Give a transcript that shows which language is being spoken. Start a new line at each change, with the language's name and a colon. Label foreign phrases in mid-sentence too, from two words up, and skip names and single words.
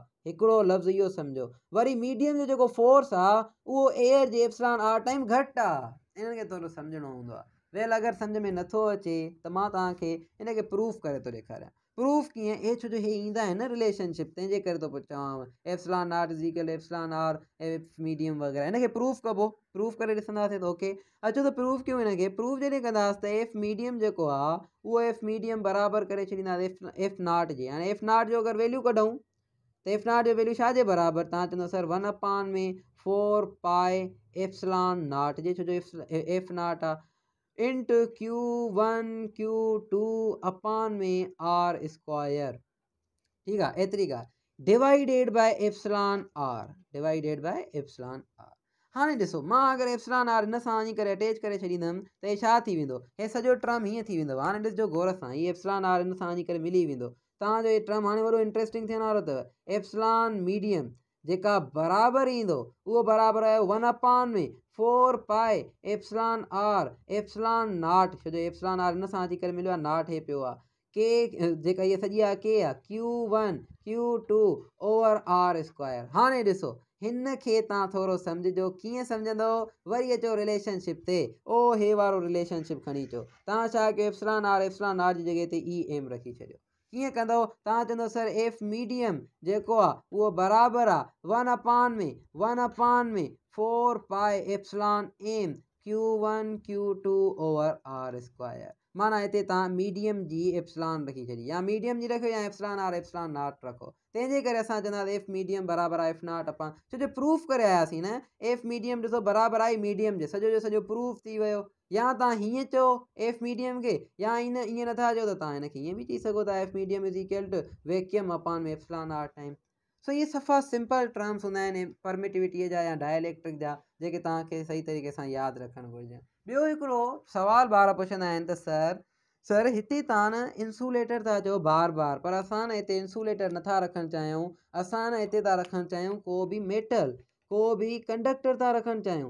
Sindhi: हिकिड़ो लफ़्ज़ इहो सम्झो। वरी मीडियम जो जेको फोर्स आहे उहो एयर जे
English: epsilon r time
Sindhi: घटि आहे, इनखे थोरो सम्झणो हूंदो आहे। वेल अगरि सम्झ में नथो अचे त मां तव्हांखे हिनखे प्रूफ करे थो ॾेखारियां। प्रूफ कीअं, हे छो जो हे ईंदा आहिनि न रिलेशनशिप, तंहिंजे करे थो चवांव
English: epsilon not is equal epsilon r f medium
Sindhi: वग़ैरह। हिनखे प्रूफ कबो, प्रूफ करे ॾिसंदासीं त ओके। अचो त प्रूफ कयूं हिनखे। प्रूफ जॾहिं कंदासीं त
English: f medium
Sindhi: जेको आहे उहो
English: f medium
Sindhi: बराबरि करे छॾींदासीं
English: f not
Sindhi: जे। हाणे
English: f not
Sindhi: जो अगरि वैल्यू कढूं त
English: f not
Sindhi: जो वैल्यू छाजे बराबरि, तव्हां चवंदो सर 1/4 पाए
English: epsilon not
Sindhi: जे, छो जो
English: f not
Sindhi: आहे
English: into Q1 Q2
Sindhi: अपान में
English: r square.
Sindhi: ठीकु आहे, एतिरी ॻाल्हि
English: divided by epsilon r, divided by epsilon r.
Sindhi: हाणे ॾिसो मां अगरि
English: epsilon r
Sindhi: हिन सां वञी करे अटैच करे छॾींदुमि त हे छा थी वेंदो, हे सॼो टर्म हीअं थी वेंदो। हाणे ॾिसजो गौर सां, हीअ
English: epsilon r
Sindhi: हिन सां वञी करे मिली वेंदो, तव्हांजो हे टर्म हाणे वॾो इंट्रस्टिंग थियण वारो अथव।
English: epsilon medium
Sindhi: जेका बराबरि ईंदो उहो बराबरि आहे 1/4 पाए
English: epsilon r epsilon not,
Sindhi: छो जो
English: epsilon r
Sindhi: हिन सां अची करे मिलियो आहे, नॉट हे पियो आहे के जेका इहा सॼी आहे के आहे
English: Q1 Q2 over r square.
Sindhi: हाणे ॾिसो हिन खे तव्हां थोरो सम्झिजो, कीअं सम्झंदो, वरी अचो रिलेशनशिप ते, ओ हे वारो रिलेशनशिप खणी अचो। तव्हां छा कयो,
English: epsilon r
Sindhi: जी जॻह ते ई एम रखी छॾियो। कीअं कंदो, तव्हां चवंदो सर
English: f medium
Sindhi: जेको आहे उहो बराबरि आहे 1/4 पाए
English: epsilon m Q1 Q2 over r square.
Sindhi: माना हिते तव्हां मीडियम जी एप्सिलॉन रखी छॾी, या मीडियम जी रखो या
English: epsilon r epsilon not
Sindhi: रखो। तंहिंजे करे असां चवंदासीं
English: f medium
Sindhi: बराबरि आहे
English: f not
Sindhi: अपान, छो जो प्रूफ करे आयासीं न,
English: f medium
Sindhi: ॾिसो बराबरि आहे मीडियम जे, सॼो जो सॼो प्रूफ थी वियो। या तव्हां हीअं चओ
English: f medium
Sindhi: खे, या ईअं नथा चओ त तव्हां हिनखे ईअं बि चई सघो था
English: f medium is equal to vacuum
Sindhi: अपान में
English: epsilon r time.
Sindhi: सो इहे सफ़ा
English: simple terms
Sindhi: हूंदा आहिनि परमिटिविटीअ जा या डायलैक्ट्रिक जा, जेके तव्हांखे सही तरीक़े सां यादि रखणु घुरिजनि। ॿियो हिकिड़ो सुवाल ॿार पुछंदा आहिनि त सर हिते तव्हां न इंसुलेटर था चओ बार पर असां न हिते इंसुलेटर नथा रखणु चाहियूं, असां न हिते था रखणु चाहियूं को बि मेटल, को बि कंडक्टर था रखणु चाहियूं।